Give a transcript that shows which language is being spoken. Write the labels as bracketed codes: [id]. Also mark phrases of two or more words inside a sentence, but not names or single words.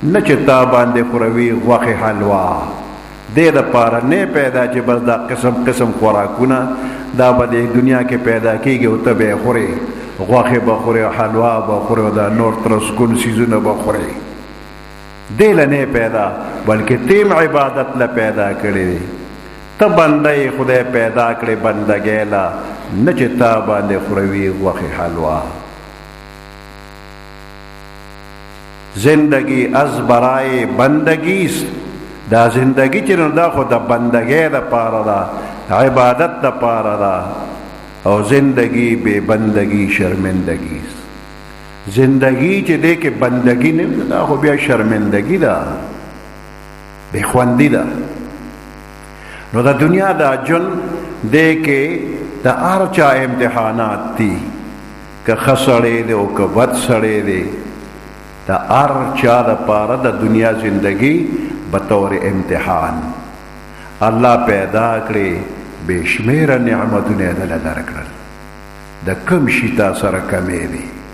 [ps] نه چې تا باندې خوروي غوښې حلوا دې دپاره نه پیدا چې بس دا قسم قسم خوراکونه دا به د دنیا کې پیدا کېږي او ته به یې خورې غوښې به خورې او حلوا به خورې او دا نور ترسکون څیزونه به خورې دې له نه پیدا بلکې تیم عبادت له پیدا کړی دی ته بنده یې خدای پیدا کړې بندګۍ له نه چې تا باندې خوروي غوښې حلوا [fa] زندگی از برای بندگی است [ps] دا زندگی چې نو دا خو د بندګۍ دپاره ده عبادت دپاره ده او زندگی بے [fa] بندگی شرمندگی است [ps] زندگی چې دی کې بندگی نه دا خو بیا شرمندگی ده بے خوندی ده نو د دنیا دا جن دی کې د هر چا امتحانات دي که ښه سړی دی او که بد سړی دی د هر چا دپاره د دنیا زندگی بطور امتحان الله پیدا کړي بے شمیره نعمتونه یې دله درکړل د کم شي تا سره کمې دي